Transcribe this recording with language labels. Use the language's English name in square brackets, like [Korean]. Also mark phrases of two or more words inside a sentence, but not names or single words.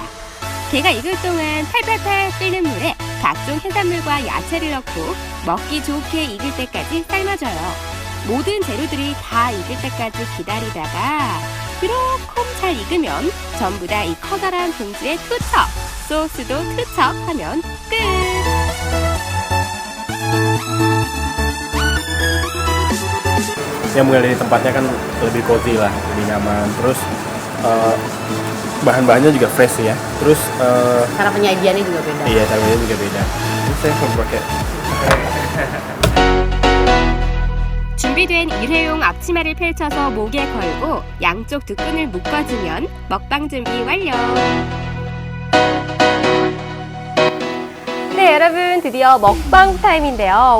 [Korean] 게가 익을 동안 팔팔팔 끓는 물에 각종 해산물과 야채를 넣고 먹기 좋게 익을 때까지 삶아줘요. 모든 재료들이 다 익을 때까지 기다리다가 그렇게 잘 익으면 전부 다 이 커다란 봉지에 투척, 소스도 투척 하면 끝! [Indonesian] Yang mulai dari tempatnya kan lebih cozy lah, lebih nyaman. Terus bahan-bahannya juga fresh ya. Terus cara penyajiannya juga beda. Iya, cara penyajiannya juga beda. Terus saya pakai [Korean] 준비된 일회용 앞치마를 펼쳐서 목에 걸고 양쪽 두 끈을 묶어주면 먹방 준비 완료. 네, 여러분 드디어 먹방 타임인데요.